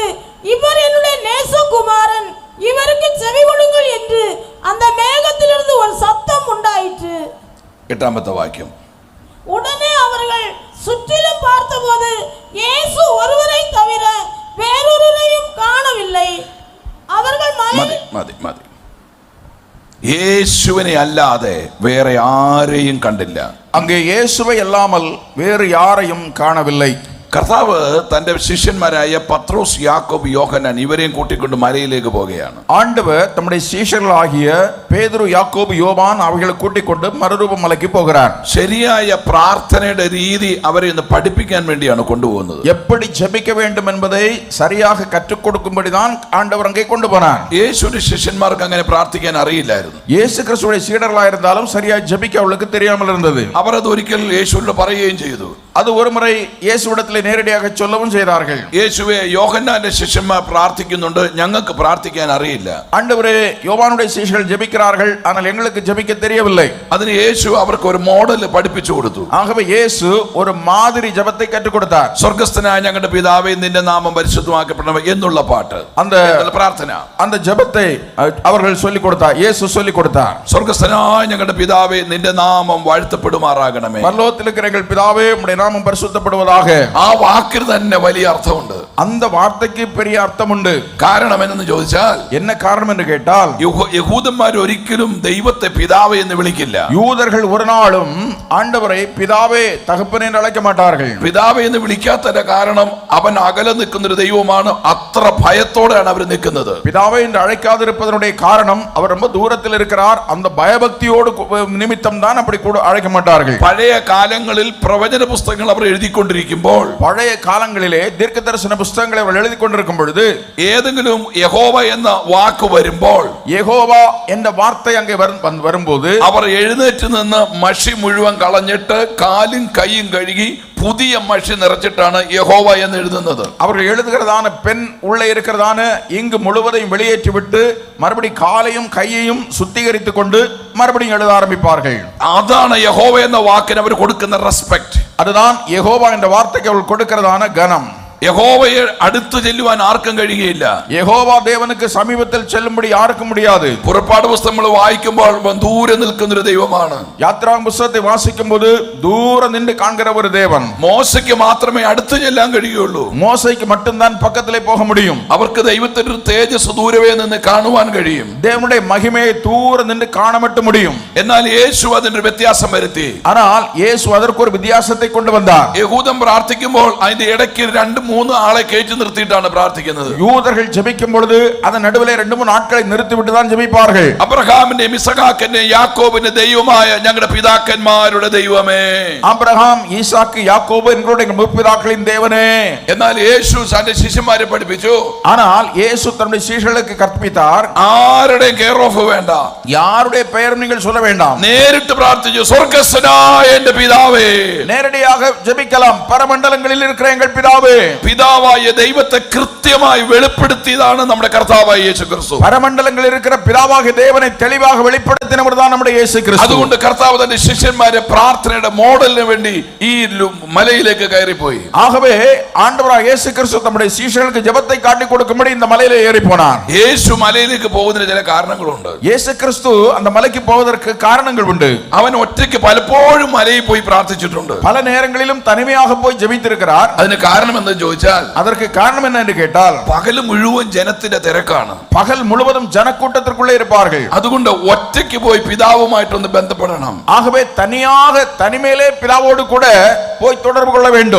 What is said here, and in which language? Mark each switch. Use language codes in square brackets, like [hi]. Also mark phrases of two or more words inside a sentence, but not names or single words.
[ta] இவர் என்னுடைய நேசகுமாரன், இவருக்கு செவி கொடுங்கள் என்று அந்த மேகத்திலிருந்து ஒரு சத்தம் உண்டாயிற்று. [ml] 8ாமത്തെ വാക്യം. [ta] உடனே அவர்கள் சுற்றிலும் பார்த்தபோது இயேசு ஒருவரை தவிர வேறொருவரையும் காணவில்லை. அவர்கள் [ml] മതി യേശുവിനെ അല്ലാതെ വേറെ ആരെയും കണ്ടില്ല. [ta] அங்கே இயேசுவை அல்லாமல் வேறு யாரையும் காணவில்லை. [ml] കർത്താവ് തന്റെ ശിഷ്യന്മാരായ പത്രോസ്, യാക്കോബ്, യോഹന്നാൻ ഇവരെയും കൂട്ടിക്കൊണ്ട് മലയിലേക്ക് പോവുകയാണ്. [ta] ஆண்டவர் தம்முடைய சீஷர்களாகிய பேதுரு, யாக்கோபு, யோவான் அவர்களை கூட்டிக் கொண்டு மறுரூப மலைக்கு போகிறார். [ml] ശരിയായ പ്രാർത്ഥനയുടെ രീതി അവരെ ഒന്ന് പഠിപ്പിക്കാൻ വേണ്ടിയാണ് കൊണ്ടുപോകുന്നത്. [ta] எப்படி ஜெபிக்க வேண்டும் என்பதை சரியாக கற்றுக் கொடுக்கும்படிதான் ஆண்டவர் அங்கே கொண்டு போனார். [ml] യേശുവിന്റെ ശിഷ്യന്മാർക്ക് അങ്ങനെ പ്രാർത്ഥിക്കാൻ അറിയില്ലായിരുന്നു. [ta] இயேசு கிறிஸ்துவுடைய சீடர்களாக இருந்தாலும் சரியா ஜெபிக்க அவளுக்கு தெரியாமல் இருந்தது. [ml] അവർ അത് ഒരിക്കൽ യേശുവിനോട് പറയുകയും ചെയ്തു. [ta] அது ஒரு முறை இயேசுவிடத்தில் நேரடியாக சொல்லவும் செய்தார்கள். [ml] യേശുവേ, യോഹന്നാന്റെ ശിഷ്യന്മാർ പ്രാർത്ഥിക്കുന്നുണ്ട്, ഞങ്ങൾക്ക് പ്രാർത്ഥിക്കാൻ അറിയില്ല. [ta] ஆண்டவரே, யோவானுடைய சீஷர்கள் ஜெபிக்கிறார்கள், ஆனால் எங்களுக்கு ஜெபிக்க தெரியவில்லை. [ml] അതിന് യേശു അവർക്ക് ഒരു മോഡൽ പഠിപ്പിച്ചു കൊടുത്തു. [ta] ஆகவே இயேசு ஒரு மாதிரி ஜெபத்தை கற்றுக் கொடுத்தார். [ml] സ്വർഗ്ഗസ്ഥനായ ഞങ്ങളുടെ പിതാവേ, നിന്റെ നാമം പരിശുദ്ധമാക്കപ്പെടണം എന്നുള്ള പാട്ട്, [ta] அந்த [ml] പ്രാർത്ഥന, [ta] அந்த ஜெபத்தை அவர்கள் சொல்லிக் கொடுத்தார். இயேசு சொல்லிக் கொடுத்தார். [ml] സ്വർഗ്ഗസ്ഥനായ ഞങ്ങളുടെ പിതാവേ, നിന്റെ നാമം വാഴ്ത്തപ്പെടുമാറാകണമേ. [ta] பரலோகத்தில் இருக்கிற எங்கள் பிதாவே, உம்முடைய நாமம் பரிசுத்தப்படுவதாக. [ml] ആ വാക്കിന് തന്നെ വലിയ അർത്ഥമുണ്ട്. [ta] அந்த வார்த்தைக்கு பெரிய அர்த்தம் உண்டு. [ml] കാരണം എന്ന് ചോദിച്ചാൽ, [ta] என்ன காரணம் என்று கேட்டால், [ml] യഹൂദന്മാർ ഒരിക്കലും ദൈവത്തെ പിതാവേ എന്ന് വിളിക്കില്ല. [ta] யூதர்கள் ஒரு நாளும் ஆண்டவரை பிதாவே, தகப்பனே என்று அழைக்க மாட்டார்கள். [ml] പിതാവേ എന്ന് വിളിക്കാത്തതിന്റെ കാരണം അവൻ അകലെ നിൽക്കുന്ന ഒരു ദൈവമാണ്. അത്ര ഭയത്തോടെയാണ് അവർ നിൽക്കുന്നത്. [ta] பிதாவே என்று அழைக்காதிருப்பதனுடைய காரணம், அவர் ரொம்ப தூரத்தில் இருக்கிறார். அந்த பயபக்தியோடு நிமித்தம் தான் அப்படி கூட அழைக்க மாட்டார்கள். [ml] പഴയ കാലങ്ങളിൽ പ്രവചന പുസ്തകങ്ങൾ അവർ എഴുതിക്കൊണ്ടിരിക്കുമ്പോൾ, [ta] பழைய காலங்களிலே தீர்க்க தரிசன புஸ்தகங்களை அவர் எழுதி கொண்டிருக்கும் பொழுது, [ml] ഏതെങ്കിലും യഹോവ എന്ന വാക്ക് വരുമ്പോൾ, [ta] யெகோவா என்ற வார்த்தை அங்கே வரும்போது, [ml] അവർ എഴുന്നേറ്റ് നിന്ന് മഷി മുഴുവൻ കളഞ്ഞിട്ട് കാലും കൈയും കഴുകി പുതിയ മഷി നിറച്ചിട്ടാണ് യഹോവ എന്ന് എഴുതുന്നത്. [ta] அவர்கள் எழுதுகிறதான பெண் உள்ளே இருக்கிறதான இங்கு முழுவதையும் வெளியேற்றி விட்டு மறுபடி காலையும் கையையும் சுத்திகரித்துக் கொண்டு மறுபடியும் எழுத ஆரம்பிப்பார்கள். [ml] അതാണ് യഹോവ എന്ന വാക്കിന് അവർ കൊടുക്കുന്ന റെസ്പെക്ട്. [ta] அதுதான் யெகோவா என்ற வார்த்தைக்கு அவர்கள் கொடுக்கிறதான கனம். [ml] യഹോവയെ അടുത്ത് ചെല്ലുവാൻ ആർക്കും കഴിയുകയില്ല. [ta] யெகோவா தேவனுக்கு சமீபத்தில் செல்லும்படி யாருக்கும் முடியாது. [ml] പുറപ്പാട് പുസ്തകം നമ്മൾ വായിക്കുമ്പോൾ ദൂരെ നിൽക്കുന്ന ഒരു ദൈവമാണ്. [ta] யாத்ராகம புத்தகத்தை வாசிக்கும் போது தூரம் நின்று காண்கிற ஒரு தேவன். [ml] മോശയ്ക്ക് മാത്രമേ അടുത്ത് ചെല്ലാൻ കഴിയുള്ളൂ. [ta] மோசேக்கு மட்டும்தான் பக்கத்திலே போக முடியும். [ml] അവർക്ക് ദൈവത്തിന്റെ ഒരു തേജസ് ദൂരവേ നിന്ന് കാണുവാൻ കഴിയും. [ta] தேவனுடைய மகிமையை தூரம் நின்று காண மட்டும் முடியும். [ml] എന്നാൽ യേശു അതിന്റെ വ്യത്യാസം വരുത്തി. [ta] ஆனால் இயேசு அதற்கு ஒரு வித்தியாசத்தை கொண்டு வந்தார். [ml] യഹൂദൻ പ്രാർത്ഥിക്കുമ്പോൾ അതിന്റെ ഇടയ്ക്ക് 2-3 ആളെ കയറ്റി നിർത്തിയിട്ടാണ് പ്രാർത്ഥിക്കുന്നത്. [ta] யூதர்கள் ஜெபிக்கும் பொழுது அதன் நடுவிலே 2-3 ஆட்களை நிறுத்திவிட்டு தான் ஜெபிப்பார்கள். [ml] അബ്രഹാമിന്റെയും ഇസഹാക്കിന്റെയും യാക്കോബിന്റെ ദൈവമായ ഞങ്ങളുടെ പിതാക്കന്മാരുടെ ദൈവമേ, [ta] ஆபிரகாம், ஈசாக்கு, யாக்கோபு எங்களுடைய முற்பிதாக்களின் தேவனே. [ml] എന്നാൽ യേശു തന്റെ ശിഷ്യന്മാരെ പഠിപ്പിച്ചു. [ta] ஆனால் இயேசு தன்னுடைய சீஷர்களுக்கு கற்பித்தார், [ml] ആരുടെയും [en] care of [ml] വേണ്ട, [ta] யாருடைய பெயரும் நீங்கள் சொல்ல வேண்டாம். [ml] നേരിട്ട് പ്രാർത്ഥിച്ചു, സ്വർഗ്ഗസ്ഥനായ എന്റെ പിതാവേ. [ta] நேரடியாக ஜெபிக்கலாம், பரமண்டலங்களில் இருக்கிற எங்கள் பிதாவே. [ml] പിതാവായ ദൈവത്തെ കൃത്യമായി വെളിപ്പെടുത്തിയതാണ് നമ്മുടെ കർത്താവായ യേശു ക്രിസ്തു. [ta] പരമണ്ഡലങ്ങളിൽ இருக்கிற பிதாவாகிய தேவனை தெளிவாக வெளிப்படுத்தினவர்தான் நம்முடைய இயேசு கிறிஸ்து. [ml] അതുകൊണ്ട് കർത്താവ് തന്റെ ശിഷ്യന്മാരെ പ്രാർത്ഥനയുടെ മോഡലിന് വേണ്ടി ഈ മലയിലേക്ക് കയറിപ്പോയി. [ta] ஆகவே ஆண்டவராகிய இயேசு கிறிஸ்து தம்முடைய சீஷர்களுக்கு ஜெபத்தை காட்டி கொடுக்கும்படி இந்த மலையிலே ஏறி போனார். [ml] യേശു മലയിലേക്ക് പോകുന്നതിന് ചില കാരണങ്ങളുണ്ട്. [ta] இயேசு கிறிஸ்து அந்த மலைக்கு போவதற்கு காரணங்கள் உண்டு. [ml] അവൻ ഒറ്റയ്ക്ക് പലപ്പോഴും മലയിൽ പോയി പ്രാർത്ഥിച്ചിട്ടുണ്ട്. [ta] பல நேரங்களிலும் தனிமையாக போய் ஜெபித்திருக்கிறார். [ml] അതിന് കാരണം എന്ന് ചോദിച്ചാൽ, [ta] அதற்கு காரணம் என்ன என்று கேட்டால், [ml] പകല് മുഴുവൻ ജനത്തിന്റെ തിരക്കാണ്. [ta] பகல் முழுவதும் ஜனக்கூட்டத்திற்குள்ளே இருப்பார்கள். [ml] അതുകൊണ്ട് ഒറ്റയ്ക്ക് പോയി പിതാവുമായിട്ടൊന്ന് ബന്ധപ്പെടണം. [ta] ஆகவே தனியாக தனிமையிலே பிதாவோடு கூட போய் தொடர்பு கொள்ள வேண்டும்.